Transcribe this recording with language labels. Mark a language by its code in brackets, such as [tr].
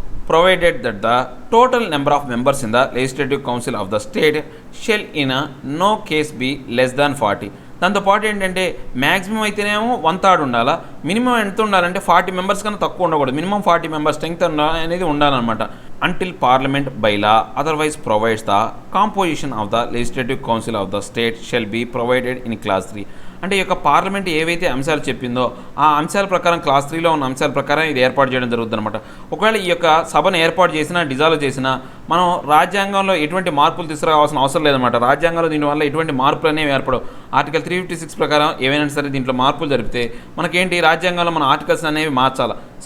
[en] Provided that the total number of members in the legislative council of the state shall in no case be less than 40. [te] దాంతోపాటు ఏంటంటే maximum అయితేనేమో 1/3 ఉండాలా, minimum ఎంత ఉండాలంటే 40 members కన్నా తక్కువ ఉండకూడదు. మినిమం 40 మెంబర్స్ స్ట్రెంగ్త్ అనేది ఉండాలన్నమాట. [en] until parliament by law otherwise provides the composition of the legislative council of the state shall be provided in class 3. [te] అంటే ఈ యొక్క పార్లమెంట్ ఏవైతే అంశాలు చెప్పిందో ఆ అంశాల ప్రకారం క్లాస్ 3లో ఉన్న అంశాల ప్రకారం ఇది ఏర్పాటు చేయడం జరుగుతుంది అనమాట. ఒకవేళ ఈ యొక్క సభను ఏర్పాటు చేసినా డిజాల్వ్ చేసినా మనం రాజ్యాంగంలో ఎటువంటి మార్పులు తీసుకురావాల్సిన అవసరం లేదన్నమాట. రాజ్యాంగంలో దీనివల్ల ఎటువంటి మార్పులు అనేవి ఏర్పడవు. ఆర్టికల్ 356 ప్రకారం ఏవైనా సరే దీంట్లో మార్పులు జరిపితే మనకేంటి రాజ్యాంగంలో మన ఆర్టికల్స్ అనేవి మార్చాలి.